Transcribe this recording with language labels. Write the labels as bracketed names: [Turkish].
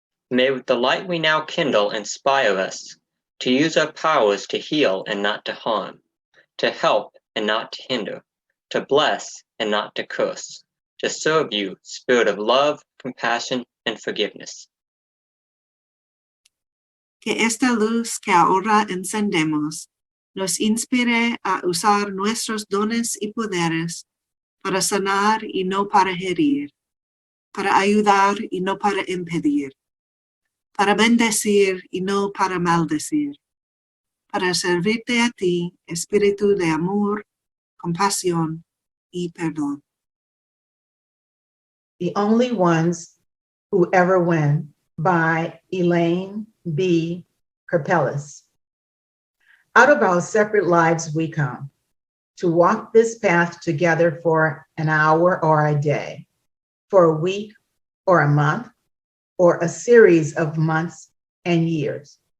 [English] May the light we now kindle inspire us to use our powers to heal and not to harm, to help and not to hinder, to bless and not to curse, to serve you, spirit of love, compassion, and forgiveness. [Spanish] Que esta luz que ahora encendemos nos inspire a usar nuestros dones y poderes para sanar y no para herir, para ayudar y no para impedir, para bendecir y no para maldecir, para servirte a ti, espíritu de amor, compasión y perdón. [English] The Only Ones Who Ever Win by Elaine B. Karpelis. Out of our separate lives we come, to walk this path together for an hour or a day, for a week or a month, or a series of months and years.